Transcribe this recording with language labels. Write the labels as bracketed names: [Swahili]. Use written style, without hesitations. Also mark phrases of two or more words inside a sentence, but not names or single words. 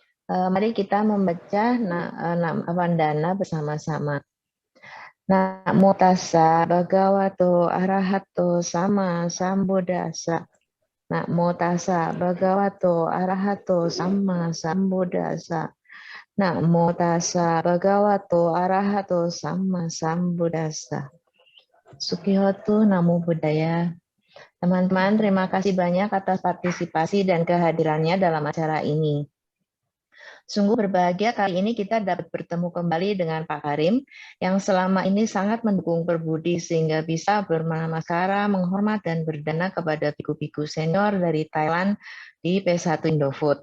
[Indonesian] Mari kita membaca nama Vandana bersama-sama. [Pali] Namo tassa bhagavato arahato sama sambuddhassa. Namo tassa bhagavato arahato sama sambuddhassa. Namo tassa bhagavato arahato sama sambuddhassa. Sukihotu Namo Buddhaya. [Indonesian] Teman-teman, terima kasih banyak atas partisipasi dan kehadirannya dalam acara ini. Sungguh berbahagia kali ini kita dapat bertemu kembali dengan Pak Karim yang selama ini sangat mendukung Perbudi sehingga bisa bernamaskara, menghormat dan berdana kepada biku-biku senior dari Thailand di P1 Indofood.